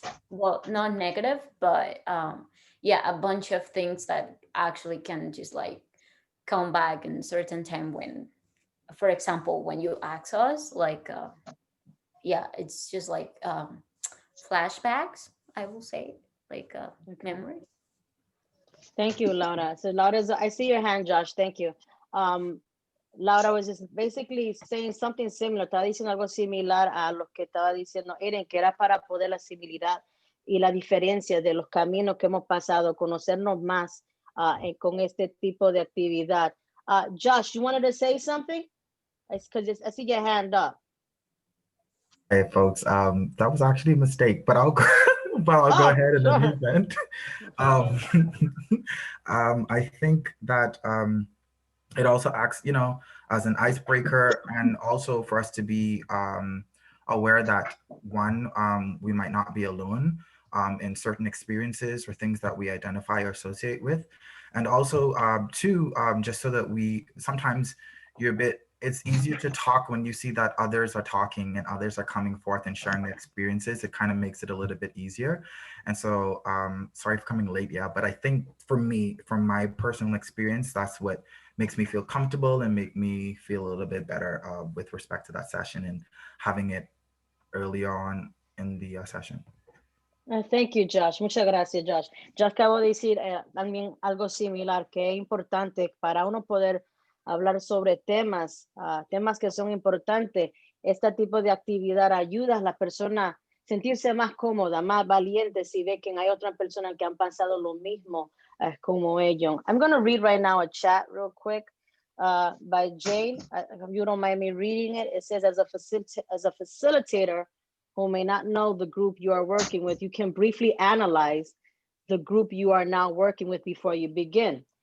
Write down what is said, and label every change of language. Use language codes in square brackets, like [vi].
[en] well, not negative, but a bunch of things that actually can just like come back in certain time when, for example, when you ask us like it's just like flashbacks, I will say, like memory. Thank you, Laura. So I see your hand, Josh. Thank you. Laura was just basically saying something similar. [es] Estaba diciendo algo similar a lo que estaba diciendo Eren, que era para poder la civilidad y la diferencia de los caminos que hemos pasado, conocernos más con este tipo de actividad. [en] Josh, you wanted to say something? Because I see your hand up. Hey, folks. That was actually a mistake, but I'll go, go ahead in an event. I think that it also acts, as an icebreaker, and also for us to be aware that one, we might not be alone in certain experiences or things that we identify or associate with, and also two, just so that sometimes it's easier to talk when you see that others are talking and others are coming forth and sharing their experiences. It kind of makes it a little bit easier. And so, sorry for coming late, but I think for me, from my personal experience, that's what makes me feel comfortable and make me feel a little bit better with respect to that session and having it early on in the session. Thank you, Josh. [es] Muchas gracias, [en] Josh. [es] Yo acabo de decir también algo similar, que es importante para uno poder hablar sobre temas que son importantes. Este tipo de actividad ayuda a la persona a sentirse más cómoda, más valiente si ve que hay otras personas que han pasado lo mismo como ellos. [en] I'm going to read right now a chat real quick by Jane. If you don't mind me reading it, it says, as a facilitator who may not know the group you are working with, you can briefly analyze the group you are now working with before you begin.